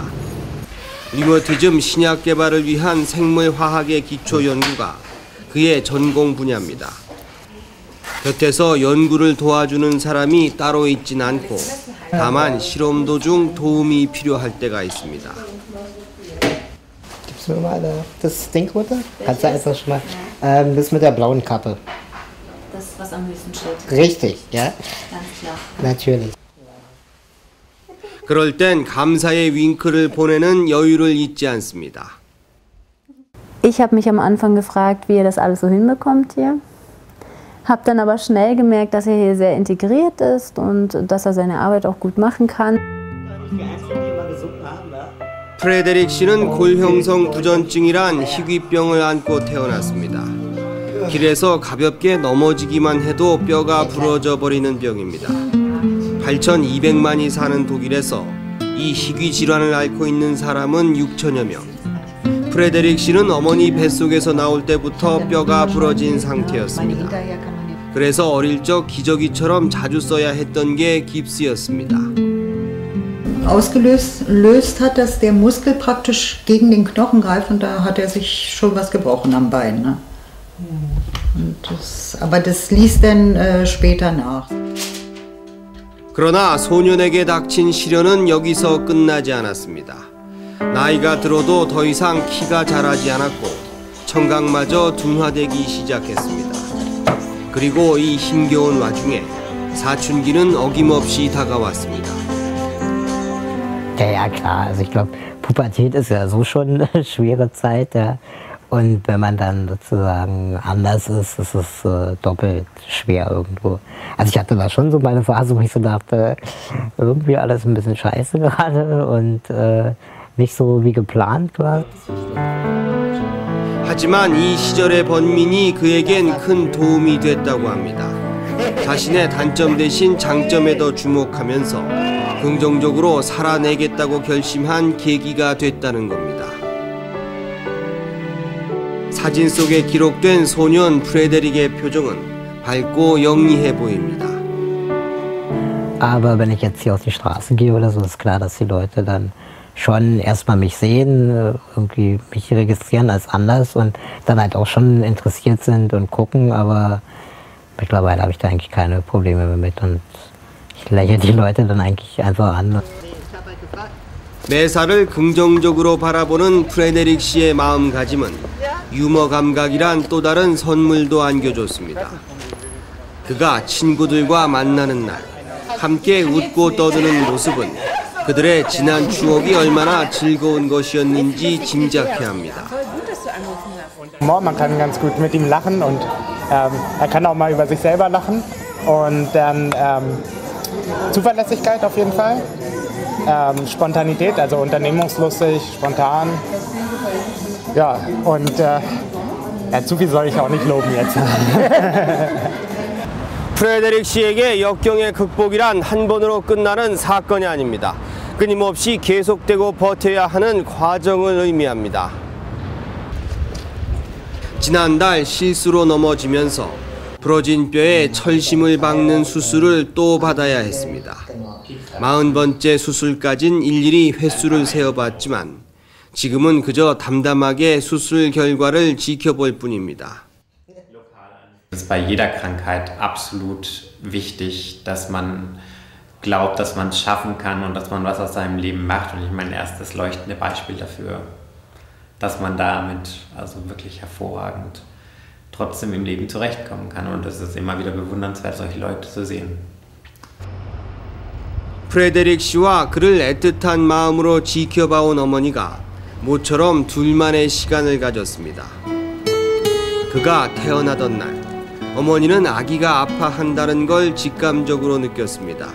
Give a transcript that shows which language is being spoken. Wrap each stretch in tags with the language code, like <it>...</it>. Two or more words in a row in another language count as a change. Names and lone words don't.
<ko>리모티즘 신약 개발을 위한 생물화학의 기초 연구가 그의 전공 분야입니다. 곁에서 연구를 도와주는 사람이 따로 있진 않고 다만 실험 도중 도움이 필요할 때가 있습니다.</ko> <de>Gibst du mir mal das Ding runter? Kannst du einfach schon mal das mit der blauen Kappe. Das, was am höchsten steht. Richtig, ja? Ganz klar. Natürlich.</de> <ko>그럴 땐 감사의 윙크를 보내는 여유를 잊지 않습니다.</ko> <de>Ich habe mich am Anfang gefragt, wie er das alles so hinbekommt hier. Habe dann aber schnell gemerkt, dass er hier sehr integriert ist und dass er seine Arbeit auch gut machen kann.</de> <ko>프레데릭 씨는 골형성 부전증이란 희귀병을 안고 태어났습니다. 길에서 가볍게 넘어지기만 해도 뼈가 부러져 버리는 병입니다. 8,200만이 사는 독일에서 이 희귀 질환을 앓고 있는 사람은 6천여 명. 프레데릭 씨는 어머니 뱃속에서 나올 때부터 뼈가 부러진 상태였습니다. 그래서 어릴 적 기저귀처럼 자주 써야 했던 게 깁스였습니다.</ko> <de>Ausgelöst hat, dass der Muskel praktisch gegen den Knochen greift und da hat er sich schon was gebrochen am Bein. Ne? Aber das ließ dann später nach.</de> <ko>그러나 소년에게 닥친 시련은 여기서 끝나지 않았습니다. 나이가 들어도 더 이상 키가 자라지 않았고 청각마저 둔화되기 시작했습니다. 그리고 이 힘겨운 와중에 사춘기는 어김없이 다가왔습니다.</ko> <de>Ja, klar. Also ich glaube, Pubertät ist ja so schon eine schwere Zeit. Ja. Und wenn man dann sozusagen anders ist es doppelt schwer irgendwo. Also ich hatte da schon so meine Phase, wo ich so dachte, irgendwie alles ein bisschen scheiße gerade und nicht so wie geplant war.</de> <ko>하지만 이 시절의 번민이 그에겐 큰 도움이 됐다고 합니다. 자신의 단점 대신 장점에 더 주목하면서 긍정적으로 살아내겠다고 결심한 계기가 됐다는 겁니다. 사진 속에 기록된 소년 프레데릭의 표정은 밝고 영리해 보입니다.</ko> <de>Aber wenn ich jetzt hier auf die Straße gehe oder so, ist klar, dass die Leute dann schon erstmal mich sehen, irgendwie mich registrieren als anders und dann halt auch schon interessiert sind und gucken, aber mittlerweile habe ich da eigentlich keine Probleme mehr mit und ich lächle die Leute dann eigentlich einfach an.</de> <ko>매사를 긍정적으로 바라보는 프레데릭 씨의 마음가짐은 유머 감각이란 또 다른 선물도 안겨줬습니다. 그가 친구들과 만나는 날 함께 웃고 떠드는 모습은 그들의 지난 추억이 얼마나 즐거운 것이었는지 짐작해 합니다.</ko> <de>Man kann ganz gut mit ihm lachen und er kann auch mal über sich selber lachen und dann Zuverlässigkeit auf jeden Fall, Spontanität, also unternehmungslustig, spontan, ja und zu viel soll ich auch nicht loben jetzt.</de> <ko>프레데릭 씨에게 역경의 극복이란 한 번으로 끝나는 사건이 아닙니다. 끊임없이 계속되고 버텨야 하는 과정을 의미합니다. 지난달 실수로 넘어지면서 부러진 뼈에 철심을 박는 수술을 또 받아야 했습니다. 40번째 수술까진 일일이 횟수를 세어봤지만 지금은 그저 담담하게 수술 결과를 지켜볼 뿐입니다.</ko> <de>Es ist bei jeder Krankheit absolut wichtig, dass man glaubt, dass man es schaffen kann und dass man was aus seinem Leben macht. Und ich meine, er ist das leuchtende Beispiel dafür, dass man damit also wirklich hervorragend trotzdem im Leben zurechtkommen kann. Und es ist immer wieder bewundernswert, solche Leute zu sehen.</de> <ko>프레데릭 씨와 그를 애틋한 마음으로 지켜봐온 어머니가 모처럼 둘만의 시간을 가졌습니다. 그 그가 태어나던 날, 어머니는 아기가 아파한다는 걸 직감적으로 느꼈습니다.</ko>